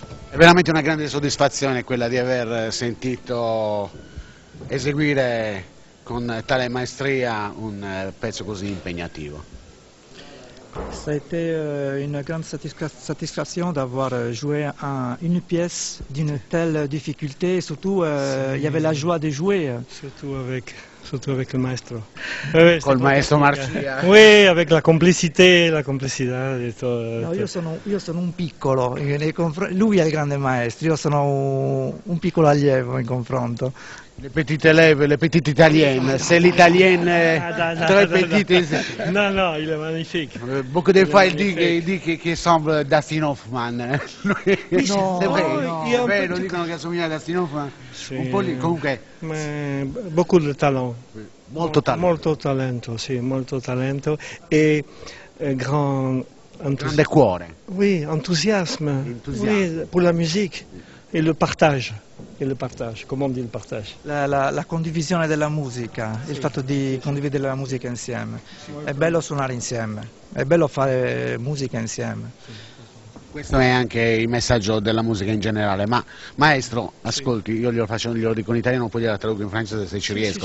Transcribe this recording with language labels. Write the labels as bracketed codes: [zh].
[it] È veramente una grande soddisfazione quella di aver sentito eseguire con tale maestria un pezzo così impegnativo. [fr] Ça a été une grande satisfaction d'avoir joué une pièce d'une telle difficulté et surtout il y avait la joie de jouer. Surtout avec le maestro. Oui, [it] Col maestro Marcia. [fr] Oui, avec la complicité [it] e tutto. No, io sono un piccolo, lui è il grande maestro, io sono un piccolo allievo in confronto. [fr] Les petites élèves, les petites italiennes, c'est l'italienne très petite. Non, il est magnifique. Beaucoup de fois il dit qu'il semble Dustin Hoffman. [it] No, [fr] C'est vrai, [it] no. è vero, dicono che assomiglia a Dustin Hoffman. Sì. Un po' lì, comunque. [fr] Beaucoup de talent. [it] Molto talento. Molto talento, sì, molto talento e grand Grande cuore. [fr] Oui, enthousiasme. Oui, pour la musique et le partage. Comment on dit le partage? [it] La condivisione della musica, il fatto di condividere la musica insieme. È bello suonare insieme, è bello fare musica insieme. Questo è anche il messaggio della musica in generale, ma maestro, ascolti, io glielo dico in italiano, poi glielo traduco in francese se ci riesco.